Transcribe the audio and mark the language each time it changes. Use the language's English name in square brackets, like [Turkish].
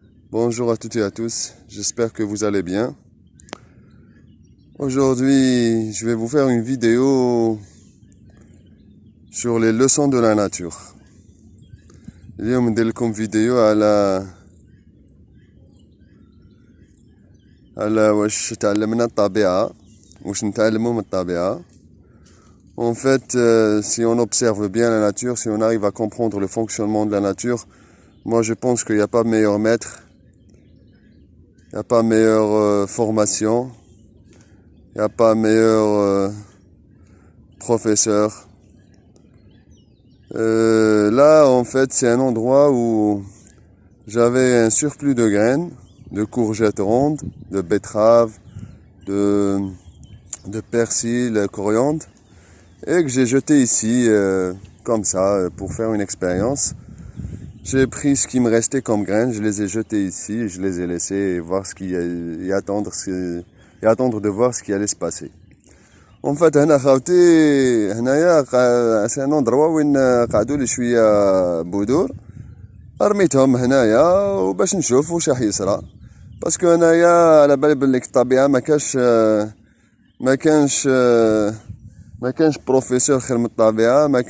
[French] Bonjour à toutes et à tous. J'espère que vous allez bien. Aujourd'hui, je vais vous faire une vidéo sur les leçons de la nature. [Arabic] اليوم ندير لكم فيديو على واش تعلمنا الطبيعة واش نتعلموا من الطبيعة. [French] En fait, si on observe bien la nature, si on arrive à comprendre le fonctionnement de la nature, moi je pense qu'il n'y a pas meilleur maître, il n'y a pas meilleure formation, il n'y a pas meilleur professeur. Là, en fait, c'est un endroit où j'avais un surplus de graines, de courgettes rondes, de betteraves, de persil, coriandre, et que j'ai jeté ici, comme ça, pour faire une expérience. J'ai pris ce qui me restait comme graines, je les ai jetés ici, je les ai laissés voir et attendre de voir ce qui allait se passer. En fait, [Arabic] هنا خاوتي هنايا [French] c'est un endroit [Arabic] وين قعدوا لي شويه بذور رميتهم هنايا وباش نشوف واش راح يصرى باسكو هنايا على بالي بليك الطبيعه ما كانش بروفيسور خير من الطبيعه،